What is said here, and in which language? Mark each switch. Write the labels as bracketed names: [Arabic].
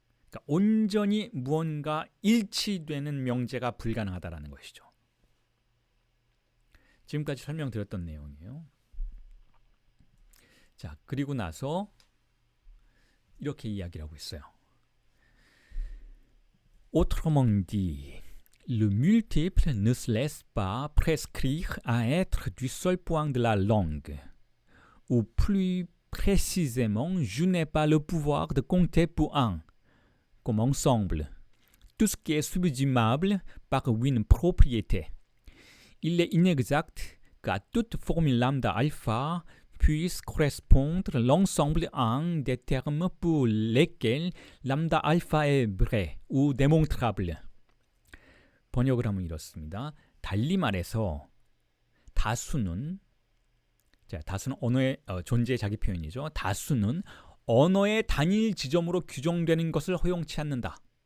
[Korean] 그러니까 온전히 무언가 일치되는 명제가 불가능하다는 것이죠. 지금까지 설명드렸던 내용이에요. 자, 그리고 나서 이렇게 이야기를 하고 있어요. [French] Autrement dit, le multiple ne se laisse pas prescrire à être du seul point de la langue. Ou plus précisément, je n'ai pas le pouvoir de compter pour un, comme ensemble, tout ce qui est subsumable par une propriété. Il est inexact qu'à toute formule lambda alpha puisse correspondre l'ensemble en des termes pour lesquels lambda alpha est vrai ou démontrable. [Korean] 번역을 하면 이렇습니다. 달리 말해서 다수는 언어의 존재의 자기 표현이죠. 다수는 언어의 단일 지점으로 규정되는 것을 허용치 않는다.